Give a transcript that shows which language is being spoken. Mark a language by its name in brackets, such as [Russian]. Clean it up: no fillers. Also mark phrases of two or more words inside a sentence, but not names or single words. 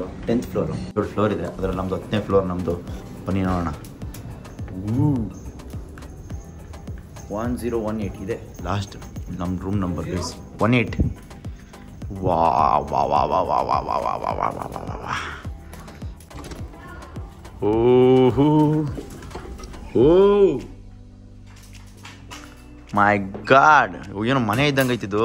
[Kannada] 10th ಫ್ಲೋರು, 2 ಫ್ಲೋರ್ ಇದೆ. ಅದರಲ್ಲಿ ನಮ್ಮದು 10ನೇ ಫ್ಲೋರ್ ನಮ್ಮದು. ಬನ್ನಿ ನೋಡೋಣ. 1018 ಇದೆ ಲಾಸ್ಟ್ ನಮ್ಮ [English] room number guys. [Kannada] 18. ವಾ ವಾ ವಾ ವಾ ವಾ ವಾ ವಾ ವಾ ವಾ ವಾ ವಾ ವಾ ವಾ. [English] My god, [Kannada] ಏನೋ ಮನೆ ಇದ್ದಂಗೆ ಐತಿದ್ದು.